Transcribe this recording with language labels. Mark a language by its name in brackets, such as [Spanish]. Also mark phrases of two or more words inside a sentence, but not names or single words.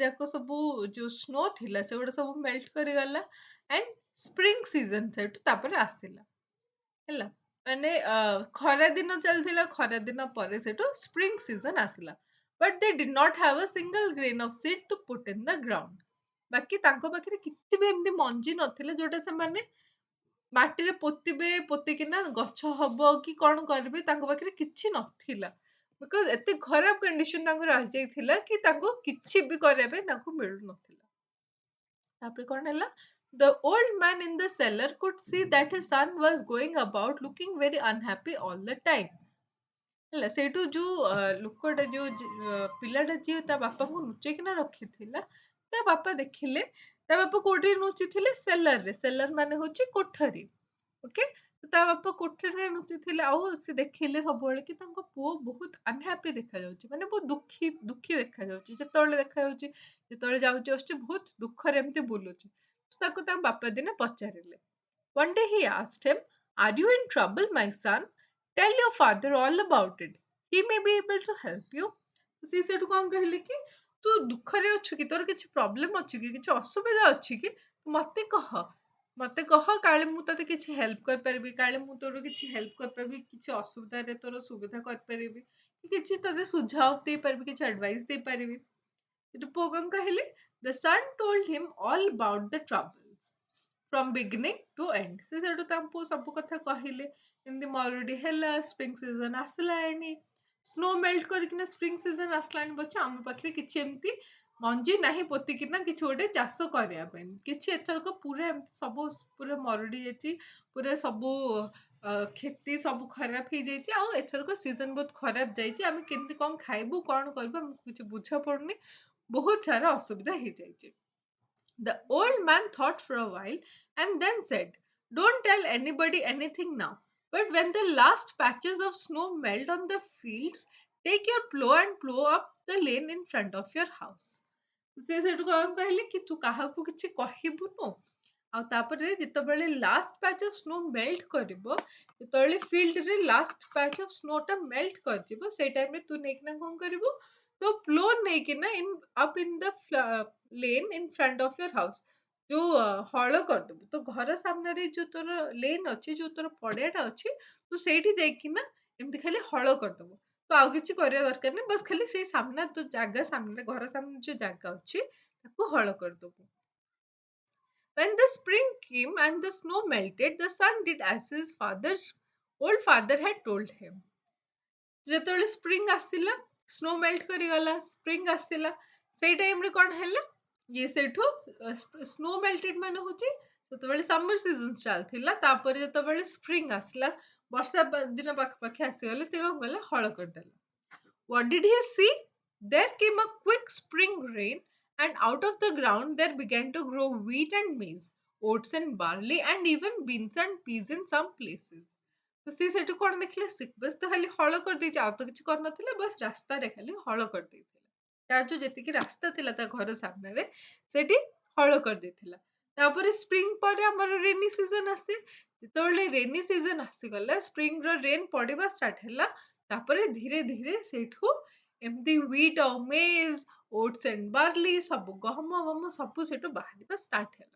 [Odia] ଯାକ ସବୁ ଯୋଉ ସ୍ନୋ ଥିଲା ସେଗୁଡା ସବୁ ମେଲ୍ଟ କରିଗଲା [English] and spring season [Odia] ସେଠୁ ତାପରେ ଆସିଲା ହେଲା ମାନେ ଖରା ଦିନ ଚାଲିଥିଲା ଖରା ଦିନ ପରେ ସେଠୁ [English] spring season [Odia] ଆସିଲା [English] but they did not have a single grain of seed to put in the ground [Odia] ବାକି ତାଙ୍କ ପାଖରେ କିଛି ବି ଏମିତି ମଞ୍ଜି ନଥିଲା ଯୋଉଟା ସେମାନେ ମାଟିରେ ପୋତିବେ ପୋତିକିନା ଗଛ ହବ କି କଣ କରିବେ ତାଙ୍କ ପାଖରେ କିଛି ନଥିଲା ବିକଜ ଏତେ ଖରାପ କଣ୍ଡିସନ ତାଙ୍କୁ ରହିଯାଇଥିଲା କି ତାଙ୍କୁ କିଛି ବି କରିବା ପାଇଁ ତାଙ୍କୁ ମିଳୁନଥିଲା ତାପରେ କଣ ହେଲା [English] the old man in the cellar could see that his son was going about looking very unhappy all the time [Odia] ହେଲା ସେଇଠୁ ଯୋଉ ଲୋକଟା ଯୋଉ ପିଲାଟା ଯିଏ ତା ବାପାଙ୍କୁ ଲୁଚେଇକିନା ରଖିଥିଲା ତା ବାପା ଦେଖିଲେ ତା ବାପା କୋଉଠି ଲୁଚିଥିଲେ ସେଲରରେ ସେଲର ମାନେ ହଉଛି କୋଠରୀ ଓକେ ତା ବାପା କୋଠରୀରେ ଲୁଚିଥିଲେ ଆଉ ସେ ଦେଖିଲେ ସବୁବେଳେ କି ତାଙ୍କ ପୁଅ ବହୁତ ଅନହ୍ୟାପି ଦେଖାଯାଉଛି ମାନେ ବହୁତ ଦୁଃଖୀ ଦୁଃଖୀ ଦେଖାଯାଉଛି ଯେତେବେଳେ ଦେଖାଯାଉଛି ଯେତେବେଳେ ଯାଉଛି ଆସୁଛି ବହୁତ ଦୁଃଖରେ ଏମିତି ବୁଲୁଛି ତାକୁ ତାଙ୍କ ବାପା ଦିନେ ପଚାରିଲେ [English] one day he asked him, are you in trouble, my son? Tell your father all about it. He may be able to help you. [Odia] ସେ ସେଠୁ କଣ କହିଲେ କି ତୁ ଦୁଃଖରେ ଅଛୁ କି ତୋର କିଛି ପ୍ରୋବ୍ଲେମ ଅଛି କି କିଛି ଅସୁବିଧା ଅଛି କି ମତେ କହ ମତେ କହ କାଳେ ମୁଁ ତତେ କିଛି ହେଲ୍ପ କରିପାରିବି କାଳେ ମୁଁ ତୋର କିଛି ହେଲ୍ପ କରିପାରିବି କିଛି ଅସୁବିଧାରେ ତୋର ସୁବିଧା କରିପାରିବି କି କିଛି ତତେ ସୁଝାव ଦେଇପାରିବି କିଛି ଆଡଭାଇସ ଦେଇପାରିବି ସେଠୁ ପୁଅ କଣ କହିଲେ [English] the son told him all about the troubles from beginning to end [Odia] ସେ ସେଠୁ ତାଙ୍କୁ ସବୁ କଥା କହିଲେ ଏମିତି ମରୁଡି ହେଲା [English] spring season [Odia] ଆସିଲାଣି [English] snow melt [Odia] କରିକିନା [English] spring season [Odia] ଆସିଲାଣି ପଛେ ଆମ ପାଖରେ କିଛି ଏମିତି ମଞ୍ଜି ନାହିଁ ପୋତିକିନା କିଛି ଗୋଟେ ଚାଷ କରିବା ପାଇଁ କିଛି ଏଥରକ ପୁରା ଏମିତି ସବୁ ପୁରା ମରୁଡି ଯାଇଛି ପୁରା ସବୁ କ୍ଷତି ସବୁ ଖରାପ ହେଇଯାଇଛି ଆଉ ଏଥରକ ସିଜନ ବହୁତ ଖରାପ ଯାଇଛି ଆମେ କେମିତି କଣ ଖାଇବୁ କଣ କରିବୁ ଆମକୁ କିଛି ବୁଝା ପଡୁନି ବହୁତ ସାରା ଅସୁବିଧା ହେଇଯାଇଛି [English] the old man thought for a while and then said, don't tell anybody anything now. But when the last patches of snow melt on the fields, take your plow and plow up the lane in front of your house. [Odia] ସେ ସେଠୁ କଣ କହିଲେ କି ତୁ କାହାକୁ କିଛି କହିବୁନୁ ଆଉ ତାପରେ ଯେତେବେଳେ [English] last patch of snow melt [Odia] କରିବ ଯେତେବେଳେ ଫିଲ୍ଡରେ ଲାଷ୍ଟ [English] patch of snow [Odia] ଟା ମେଲ୍ଟ କରିଯିବ ସେଇ ଟାଇମରେ ତୁ ନେଇକିନା କଣ କରିବୁ ତ ପ୍ଲୋ ନେଇକିନା [English] up in the lane in front of your house [Odia] ଯୋଉ ହଳ କରିଦବୁ ତ ଘର ସାମ୍ନାରେ ଯୋଉ ତୋର ଲେନ୍ ଅଛି ଯୋଉ ତୋର ପଡିଆଟା ଅଛି ତୁ ସେଇଠି ଯାଇକିନା ଏମିତି ଖାଲି ହଳ କରିଦବୁ ତ ଆଉ କିଛି କରିବା ଦରକାର ନାହିଁ ବାସ୍ ଖାଲି ସେଇ ସାମ୍ନା ତୋ ଜାଗା ସାମ୍ନାରେ ଘର ସାମ୍ନାରେ ଯୋଉ ଜାଗା ଅଛି ତାକୁ ହଳ କରିଦବୁ [English] when the spring came and the snow melted the son did as his father's old father had told him [Odia] ଯେତେବେଳେ ସ୍ପ୍ରିଙ୍ଗ ଆସିଲା [English] snow melt [Odia] କରିଗଲା ସ୍ପ୍ରିଙ୍ଗ ଆସିଲା ସେଇ ଟାଇମରେ କଣ ହେଲା ଇଏ ସେଇଠୁ [English] snow melted [Odia] ମାନେ ହଉଛି ସେତେବେଳେ [English] summer season [Odia] ଚାଲିଥିଲା ତାପରେ ଯେତେବେଳେ ସ୍ପ୍ରିଙ୍ଗ ଆସିଲା ବର୍ଷା ଦିନ ପାଖାପାଖି ଆସିଗଲେ ସେ କଣ କଲା ହଳ କରିଦେଲା [English] what did he see there came a quick spring rain and out of the ground there began to grow wheat and maize oats and barley and even beans and peas in some places [Odia] ତ ସିଏ ସେଠୁ କଣ ଦେଖିଲେ ବାସ୍ ତ ଖାଲି ହଳ କରିଦେଇଛି ଆଉ ତ କିଛି କରିନଥିଲା ବାସ୍ ରାସ୍ତାରେ ଖାଲି ହଳ କରିଦେଇଥିଲା ତାର ଯୋଉ ଯେତିକି ରାସ୍ତା ଥିଲା ତା ଘର ସାମ୍ନାରେ ସେଠି ହଳ କରିଦେଇଥିଲା ତାପରେ ସ୍ପ୍ରିଙ୍ଗ ପରେ ଆମର [English] rainy season [Odia] ଆସେ ଯେତେବେଳେ [English] rainy season [Odia] ଆସିଗଲା ସ୍ପ୍ରିଙ୍ଗ ର ରେନ୍ ପଡିବା ଷ୍ଟାର୍ଟ ହେଲା ତାପରେ ଧୀରେ ଧୀରେ ସେଇଠୁ ଏମିତି wheat ଆଉ [English] maize, oats and barley [Odia] ସବୁ ଗହମ ଗହମ ସବୁ ସେଠୁ ବାହାରିବା ଷ୍ଟାର୍ଟ ହେଲା।